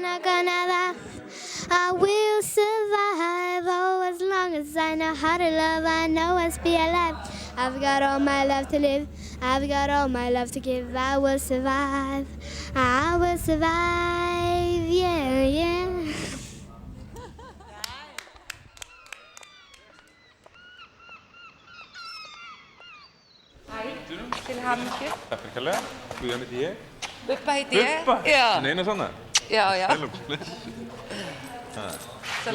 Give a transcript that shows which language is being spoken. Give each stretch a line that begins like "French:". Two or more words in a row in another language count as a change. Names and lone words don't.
English: Not gonna laugh. I will survive. Oh, as long as I know how to love, I know I'll be alive. I've got all my love to live. I've got all my love to give. I will survive. I will survive. Yeah, yeah.
Icelandic: Til hamingju. Takk fyrir kærlega. Guðjón heiti ég. Bubba heiti ég. Bubba? Já. Neina svona? Já, já. Svo